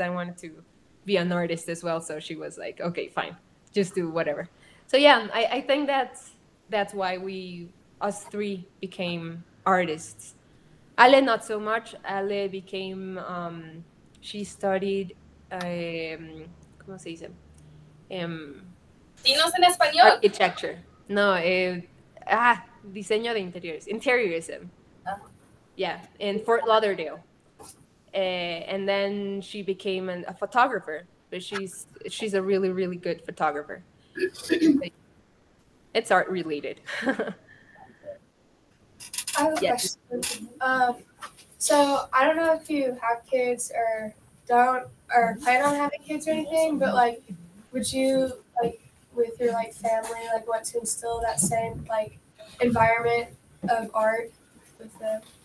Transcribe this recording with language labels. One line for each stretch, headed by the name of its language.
English: I wanted to be an artist as well, so she was like, "Okay, fine, just do whatever." So yeah, I think that's why us three became artists. Ale not so much. Ale became she studied
Spanish: ¿cómo se dice? Dinos en español.
English: Architecture.
Spanish: No, diseño de interiores, interiorism.
English: Yeah, in Fort Lauderdale. And then she became a photographer, but she's a really, really good photographer. It's art related. I have a question. So I don't know if you have kids or don't or plan on having kids or anything, but like, would you like with your like family like want to instill that same like environment of art with them?